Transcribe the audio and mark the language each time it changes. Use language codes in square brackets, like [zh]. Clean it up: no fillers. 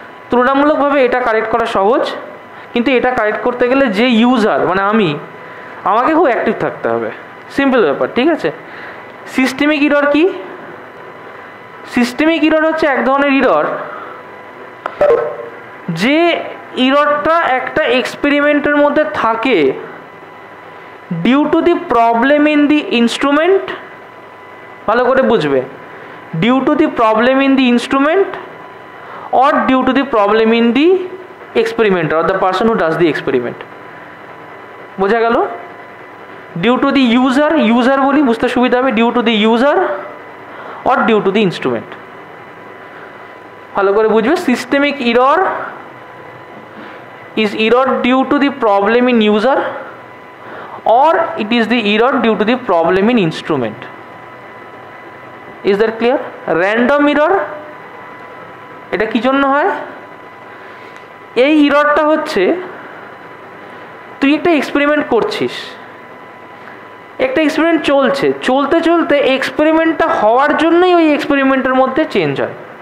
[bn] তুলনামূলকভাবে এটা কারেক্ট করা সহজ, কিন্তু এটা কারেক্ট করতে গেলে যে ইউজার মানে আমাকে খুব অ্যাক্টিভ থাকতে হবে। সিম্পল ব্যাপার, ঠিক আছে? সিস্টেমিক ইরর কি? সিস্টেমিক ইরর হচ্ছে এক ধরনের ইরর যে ইররটা একটা এক্সপেরিমেন্টের মধ্যে থাকে [en] Due to the problem in the instrument. [bn] ভালো করে বুঝবে, [en] Due to the problem in the instrument or due to the problem in the experimenter or the person who does the experiment। [bn] বোঝা গেল? [en] due to the user [bn] বলি বুঝতে সুবিধা হবে। [en] Due to the user or due to the instrument। [bn] ভালো করে বুঝবে, [en] Systemic error is error due to the problem in user or it is the error due to the problem in instrument। is that clear? [bn] random error এটা কি জন্য হয়? এই ইররটা হচ্ছে তুই একটা এক্সপেরিমেন্ট করছিস, একটা এক্সপেরিমেন্ট চলতে চলতে এক্সপেরিমেন্টটা হওয়ার জন্যই ওই এক্সপেরিমেন্টের মধ্যে চেঞ্জ হয়।